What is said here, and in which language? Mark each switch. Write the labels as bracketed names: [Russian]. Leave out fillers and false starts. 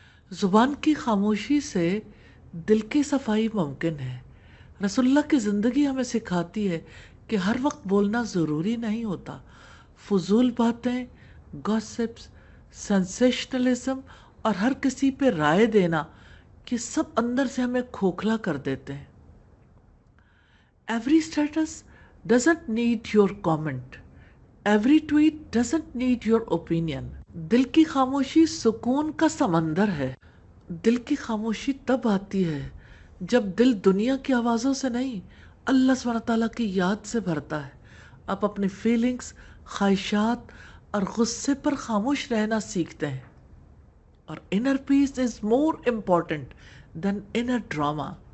[Urdu] زبان کی خاموشی سے دل کی صفائی ممکن ہے۔ رسول اللہ کی زندگی ہمیں سکھاتی ہے کہ ہر وقت بولنا ضروری نہیں ہوتا۔ فضول باتیں، گوسپس، سینسیشنلزم اور ہر کسی پہ رائے دینا، یہ سب اندر سے ہمیں کھوکھلا کر دیتے ہیں۔ [English] Every status doesn't need your comment. Every tweet doesn't need your opinion. [Urdu] دل کی خاموشی سکون کا سمندر ہے۔ دل کی خاموشی تب آتی ہے جب دل دنیا کی آوازوں سے نہیں، اللہ سبحانہ تعالیٰ کی یاد سے بھرتا ہے۔ آپ اپنی فیلنگز، خواہشات اور غصے پر خاموش رہنا سیکھتے ہیں۔ اور [English] inner peace is more important than inner drama.